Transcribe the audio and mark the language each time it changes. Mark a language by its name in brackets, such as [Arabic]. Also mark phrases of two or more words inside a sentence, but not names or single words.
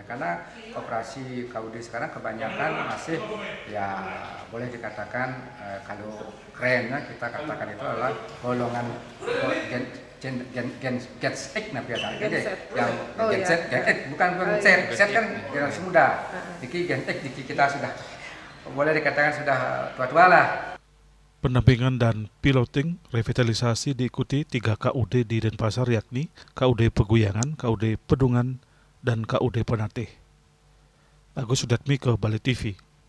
[Indonesian] Karena koperasi KUD sekarang kebanyakan masih boleh dikatakan kalau kerennya kita katakan itu adalah golongan Gen Z bukan Z kan generasi muda. Jadi Gen Z kita sudah boleh dikatakan sudah tua-tua lah. Pendampingan dan piloting revitalisasi diikuti 3 KUD di Denpasar, yakni KUD Peguyangan, KUD Pedungan, dan KUD Penatih. Agus Sudatmi ke Bali TV.